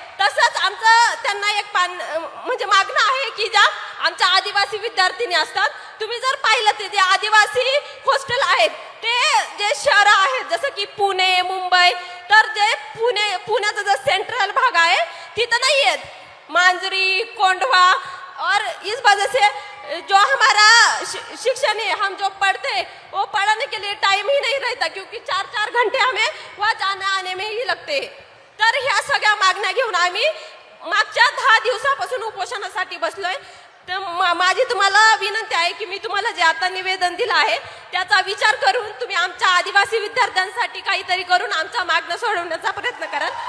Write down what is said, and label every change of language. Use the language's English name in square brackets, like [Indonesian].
[Marathi] तसंच आमचं त्यांना एक मागणं आहे की ज्या आमच्या आदिवासी विद्यार्थिनी असतात, तुम्ही जर पाहिलं ते जे आदिवासी हॉस्टेल आहेत ते जे शहरं आहेत जसं की पुणे, मुंबई, तर जे पुण्याचा जो सेंट्रल भाग आहे तिथं नाही आहेत. [Hindi] मांजरी, कोंढवा और इस वजह से जो हमारा शिक्षण है, हम जो पढ़ते वो पढ़ने के लिए टाइम ही नहीं रहता, क्योंकि 4-4 घंटे हमें वहाँ जाने आने में ही लगते हैं. [Marathi] तर ह्या सगळ्या मागण्या घेऊन आम्ही मागच्या 10 दिवसापासून उपोषणासाठी बसलोय. तर माझी तुम्हाला विनंती आहे की मी तुम्हाला जे आता निवेदन दिलं आहे त्याचा विचार करून तुम्ही आमच्या आदिवासी विद्यार्थ्यांसाठी काहीतरी करून आमचा मागणं सोडवण्याचा प्रयत्न कराल.